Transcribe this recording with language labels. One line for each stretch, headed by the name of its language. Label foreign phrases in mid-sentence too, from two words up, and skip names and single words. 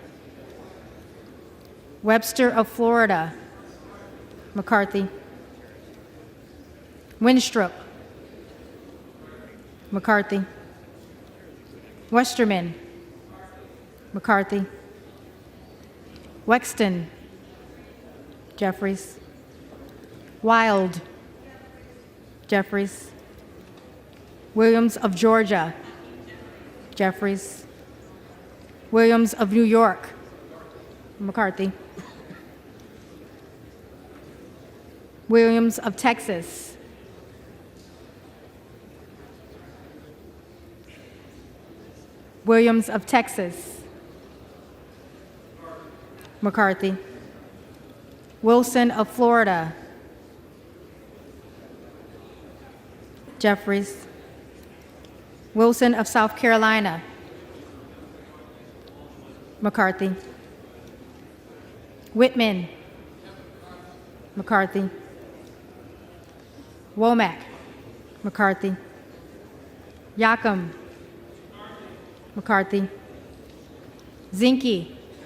English: Webster of Florida, McCarthy. Winstrup, McCarthy. Westerman. McCarthy. Wexton. Jeffries. Wild. Jeffries. Williams of Georgia. Jeffries. Williams of New York. McCarthy. Williams of Texas. Williams of Texas. McCarthy. Wilson of Florida. Jeffries. Wilson of South Carolina. McCarthy. Whitman. McCarthy. Womack. McCarthy. Yacom. McCarthy. Zinke.